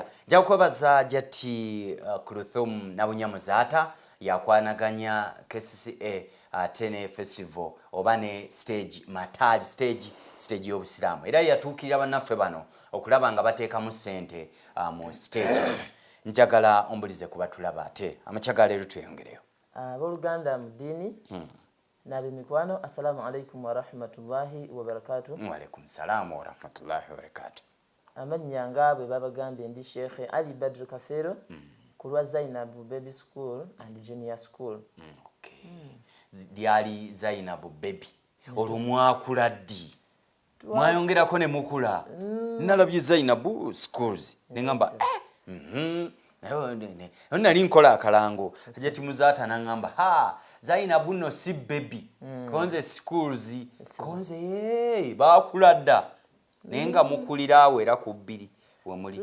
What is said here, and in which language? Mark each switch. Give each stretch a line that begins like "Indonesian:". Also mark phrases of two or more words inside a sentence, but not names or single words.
Ganda: Nja kwebaza ajati Kuruthum Nabunyamuzaata yakwanaganya KCCA ate ne festival oba ne stage mataali stage y'obusiraamu era yatuukirira bannaffe bano okulaba nga bateekamu ssente mu stage. Njagala ombulize kuba tulaba ate amakya ga leero tweyongereyo. Abooluganda mu ddiini nabe mikwano
Arabic: السلام عليكم ورحمة الله وبركاته. وعليكم السلام ورحمة الله وبركاته.
Ganda: Amannya nga bwe babagambye ndi Sheikh Ali Badru Kafero ku lwa Zainab Baby School and Junior School. Dyali Zainab Baby olwo mwakula ddi mwayongerako ne mukula nalabye Zainab Schools nengamba nali nkola akalango ajati Muzaata nangamba Zainab no si baby konze schools konze bakula dda nenga mukulira awo era ku bbiri wemuli